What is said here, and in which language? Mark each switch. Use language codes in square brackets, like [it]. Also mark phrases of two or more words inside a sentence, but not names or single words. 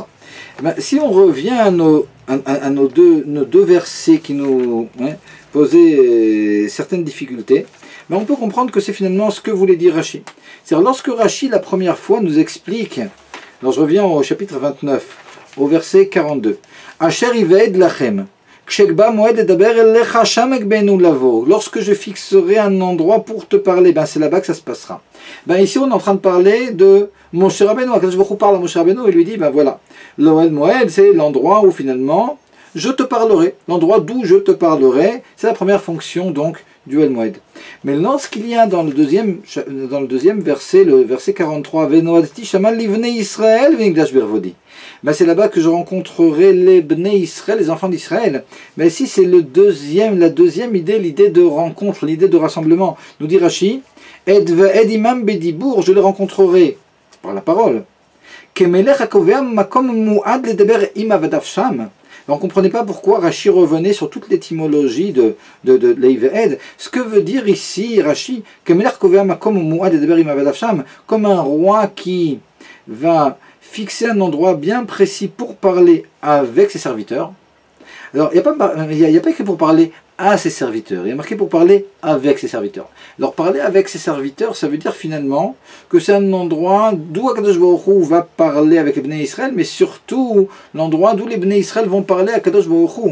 [fr] Si on revient à nos deux versets qui nous posaient certaines difficultés, on peut comprendre que c'est finalement ce que voulait dire Rashi. C'est-à-dire lorsque Rashi la première fois nous explique, alors je reviens au chapitre 29, au verset 42, [he] אשר איועד לכם. [fr] Lorsque je fixerai un endroit pour te parler, c'est là-bas que ça se passera. Ici on est en train de parler de Moshe Rabbeinu. Quand je parle à Moshe Rabbeinu, il lui dit, voilà, l'Ohel Moed, c'est l'endroit où finalement je te parlerai. L'endroit d'où je te parlerai, c'est la première fonction donc du Ohel Moed. Mais lorsqu'il y a dans le deuxième verset, le verset 43, [he] ונועדתי שמה לבני ישראל ונקדש בכבודי. [fr] C'est là-bas que je rencontrerai les Bnei Israël, les enfants d'Israël. Mais ici, c'est la deuxième idée, l'idée de rencontre, l'idée de rassemblement. Nous dit Rashi, [he] איועד עמם בדיבור, [fr] je les rencontrerai par la parole. [he] כמלך הקובע מקום מועד לדבר עם עבדיו שם. [fr] On ne comprenait pas pourquoi Rashi revenait sur toute l'étymologie de l'Eived. Ce que veut dire ici Rashi, [he] כמלך הקובע מקום מועד לדבר עם עבדיו שם, [fr] comme un roi qui va fixer un endroit bien précis pour parler avec ses serviteurs. Alors, il n'y a pas écrit pour parler à ses serviteurs. Il est marqué pour parler avec ses serviteurs. Alors parler avec ses serviteurs, ça veut dire finalement que c'est un endroit d'où [he] הקדוש ברוך הוא [fr] va parler avec les Bnei Israël, mais surtout l'endroit d'où les Bnei Israël vont parler à [he] הקדוש ברוך הוא.